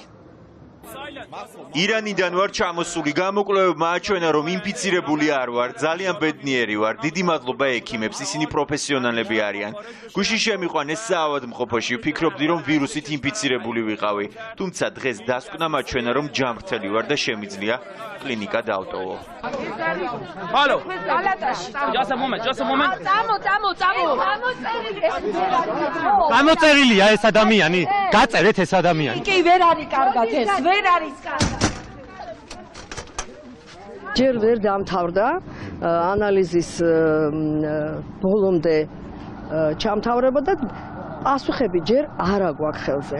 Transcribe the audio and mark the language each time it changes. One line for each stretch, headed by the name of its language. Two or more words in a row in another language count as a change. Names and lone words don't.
Georgian: ირანიდან ვარ ჩამოსული, გამოკვლევებმა აჩვენა, რომ ინფიცირებული არ ვარ, ძალიან ბედნიერი ვარ. დიდი მადლობა ექიმებს, ისინი პროფესიონალები არიან. გუშინ შემიყვანეს საავადმყოფოში, ვფიქრობდი, რომ ვირუსით ინფიცირებული ვიყავი. თუმცა დღეს დასკვნა მაჩვენა, რომ ჯანმრთელი ვარ და შემიძლია კლინიკა დავტოვო.
German: Hallo.
English: Just a moment.
Georgian: გამოწერილია ეს ადამიანი? გაწერეთ ეს ადამიანი. კი ვერ არის კარგად ეს, ვერ არის კარგად. ჯერ ვერ დამთავრდა ანალიზის ბოლომდე ჩამთავრება და პასუხები ჯერ არ აგვაქვს ხელზე.